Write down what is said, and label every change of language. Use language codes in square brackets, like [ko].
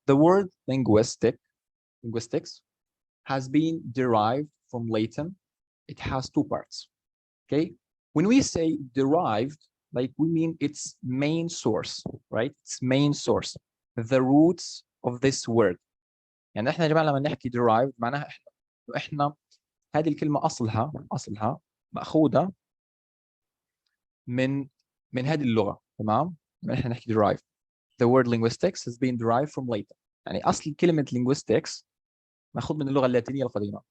[en] The word linguistics has been derived from Latin. It has 2 parts. Okay, when we say derived, we mean its main source, right? Its main source, the roots of this word. [ar] يعني احنا يا جماعه لما نحكي derived معناها احنا هذه الكلمه اصلها ماخوذه من هذه اللغه، تمام؟ احنا نحكي derived. [en] The word linguistics has been derived from Latin. [ar] يعني اصل كلمه linguistics ماخوذ من اللغه اللاتينيه القديمه.